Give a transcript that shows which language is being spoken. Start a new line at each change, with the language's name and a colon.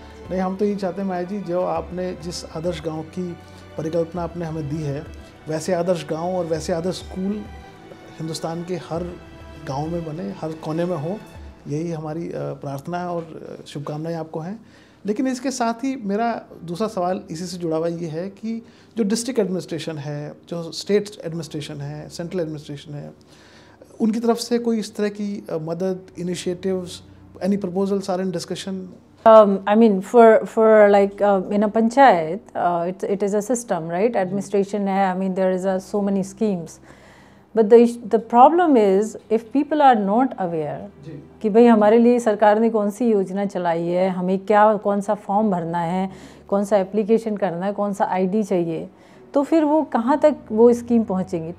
Hindi: नहीं, हम तो यही चाहते हैं माया जी, जो आपने जिस आदर्श गांव की परिकल्पना आपने हमें दी है, वैसे आदर्श गांव और वैसे आदर्श स्कूल हिंदुस्तान के हर गांव में बने, हर कोने में हो, यही हमारी प्रार्थना है और शुभकामनाएं आपको हैं। लेकिन इसके साथ ही मेरा दूसरा सवाल इसी से जुड़ा हुआ ये है कि जो डिस्ट्रिक्ट एडमिनिस्ट्रेशन है, जो स्टेट एडमिनिस्ट्रेशन है, सेंट्रल एडमिनिस्ट्रेशन है, उनकी तरफ से कोई इस तरह की मदद, initiatives,
English: any proposals are in discussion? I mean, for like in a panchayat, it is a system, right?
Hindi: Administration hai.
English: I mean, there is so many schemes, but the problem is if people are not aware
Hindi: कि भाई हमारे लिए सरकार ने कौन सी योजना चलाई है, हमें क्या कौन सा फॉर्म भरना है, कौन सा एप्लीकेशन करना है, कौन सा आईडी चाहिए, तो फिर वो कहाँ तक वो स्कीम पहुँचेंगी।